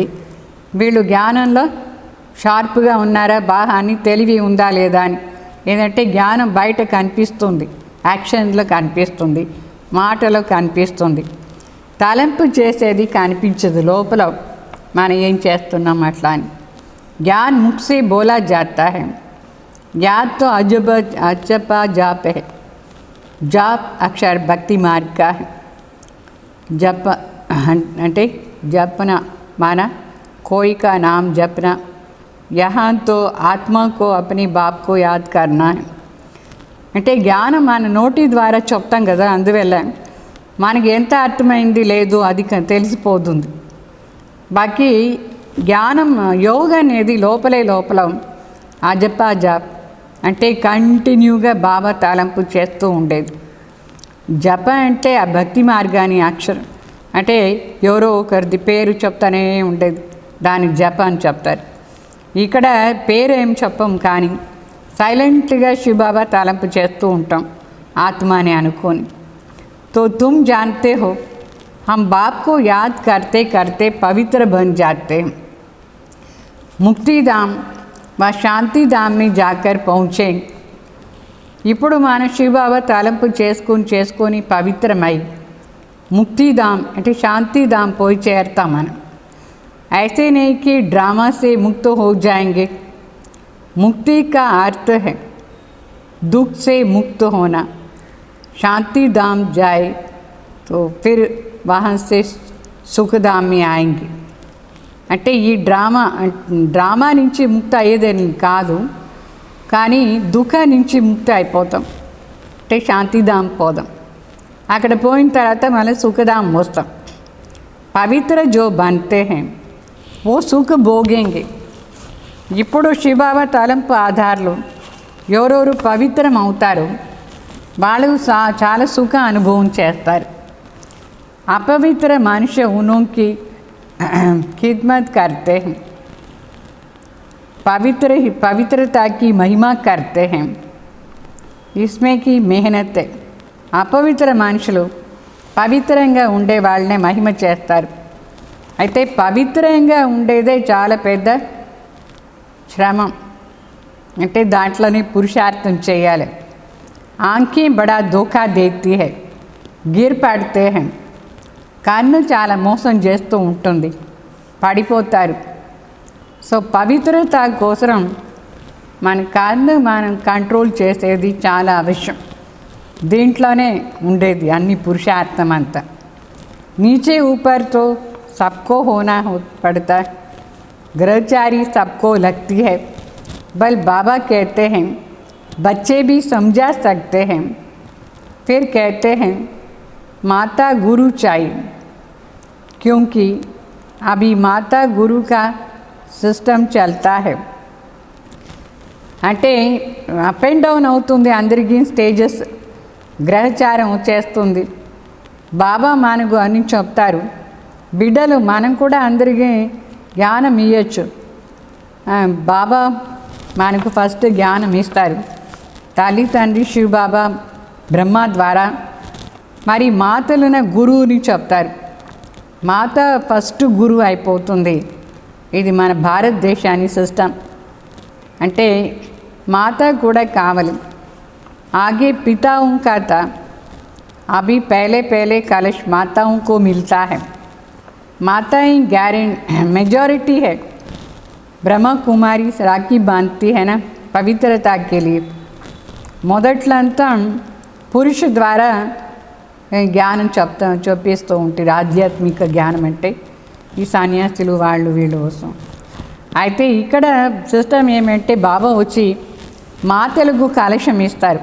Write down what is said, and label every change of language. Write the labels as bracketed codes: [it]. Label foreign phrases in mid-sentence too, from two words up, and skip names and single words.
[te] వీళ్ళు జ్ఞానంలో షార్ప్గా ఉన్నారా, బాగా అని తెలివి ఉందా లేదా అని. ఏంటంటే జ్ఞానం బయట కనిపిస్తుంది, యాక్షన్లో కనిపిస్తుంది, మాటలో కనిపిస్తుంది. తలంపు చేసేది కనిపించదు, లోపల మనం ఏం చేస్తున్నాం అట్లా అని. [hi] ज्ञान मुख से बोला जाता है, याद तो अजपा जाप है. जाप अक्षर भक्ति मार्ग का है. जप అంటే जपना माना कोई का नाम जपना. यहाँ तो आत्मा को अपने बाप को याद करना है. [te] అంటే జ్ఞానం మన నోటి ద్వారా చెప్తాం కదా, అందువల్ల మనకి ఎంత అర్థమైంది లేదు అది తెలిసిపోతుంది. బాకీ జ్ఞానం యోగ అనేది లోపల అజపా జాప్ అంటే కంటిన్యూగా బాబా తలంపు చేస్తూ ఉండేది. జప అంటే ఆ భక్తి మార్గాన్ని అక్షరం అంటే ఎవరో ఒకరిది పేరు చెప్తానే ఉండేది, దానికి జప అని చెప్తారు. ఇక్కడ పేరు ఏం చెప్పం, కానీ సైలెంట్గా శివబాబా తలంపు చేస్తూ ఉంటాం ఆత్మ అని అనుకొని. [hi] तो तुम जानते हो हम बाप को याद करते करते पवित्र बन जाते हैं. मुक्तिधाम व शांतिधाम में जाकर पहुँचे. [te] ఇప్పుడు మన శివబాబా తలంపు చేసుకొని పవిత్రమై ముక్తిధామ్ అంటే శాంతిధామ్ పోయి చేరతాం మనం. [hi] ऐसे नहीं कि ड्रामा से मुक्त हो जाएंगे. मुक्ति का अर्थ है दुख से मुक्त होना. शांति धाम जाए तो फिर वहाँ से सुखधाम में आएंगे. [te] అంటే ఈ డ్రామా నుంచి ముక్తి అయ్యేదని కాదు, కానీ దుఃఖం నుంచి ముక్తి అయిపోతాం. అంటే శాంతిధాం పోదాం. అక్కడ పోయిన తర్వాత మళ్ళీ సుఖధాం వస్తాం. [hi] पवित्र जो बनते हैं वो सुख भोगेंगे. [te] ఇప్పుడు శివబాబా తలంపు ఆధార్లు ఎవరెవరు పవిత్రం అవుతారు వాళ్ళు చాలా సుఖ అనుభవం చేస్తారు. [hi] अपवित्र मनुष्य उन्हों की खिदमत करते हैं, पवित्रता की महिमा करते हैं. इसमें की मेहनत है. [te] అపవిత్ర మనుషులు పవిత్రంగా ఉండే వాళ్ళనే మహిమ చేస్తారు. అయితే పవిత్రంగా ఉండేదే చాలా పెద్ద శ్రమం. అంటే దాంట్లోనే పురుషార్థం చేయాలి. [hi] आंखें बड़ा धोखा देती है, गिर पड़ते हैं. [te] కన్ను చాలా మోసం చేస్తూ ఉంటుంది, పడిపోతారు. సో పవిత్రత కోసం మన కన్ను మనం కంట్రోల్ చేసేది చాలా అవసరం. దీంట్లోనే ఉండేది అన్ని పురుషార్థం అంతా. [hi] नीचे ऊपर तो सबको होना पड़ता है, ग्रहचारी सबको लगती है. बल बाबा कहते हैं बच्चे भी समझा सकते हैं. फिर कहते हैं माता गुरु चाहिए, क्योंकि अभी माता गुरु का सिस्टम चलता है. [te] అంటే [en] up and down [te] అవుతుంది అందరికీ, స్టేజెస్ గ్రహచారం వచ్చేస్తుంది. బాబా మనకు అని చెప్తారు, బిడ్డలు మనం కూడా అందరికీ జ్ఞానం ఇవ్వచ్చు. బాబా మనకు ఫస్ట్ జ్ఞానం ఇస్తారు, తల్లి తండ్రి శివబాబా బ్రహ్మ ద్వారా, మరి మాతలున గురువుని చెప్తారు. మాత ఫస్ట్ గురువు అయిపోతుంది. ఇది మన భారతదేశాన్ని సిస్టమ్. అంటే మాత కూడా కావాలి. [hi] आगे पिताओं का था, अभी पहले पहले कलश माताओं को मिलता है. माताएं [en] guarantee majority [hi] है. ब्रह्मा कुमारी राखी बांधती है ना पवित्रता के लिए. [te] మొదట్లంతా పురుష ద్వారా జ్ఞానం చెప్పేస్తూ ఉంటుంది. ఆధ్యాత్మిక జ్ఞానం అంటే ఈ సన్యాసులు వాళ్ళు వీళ్ళు కోసం. అయితే ఇక్కడ సిస్టమ్ ఏమంటే బాబా వచ్చి మాతలకు కలశం ఇస్తారు.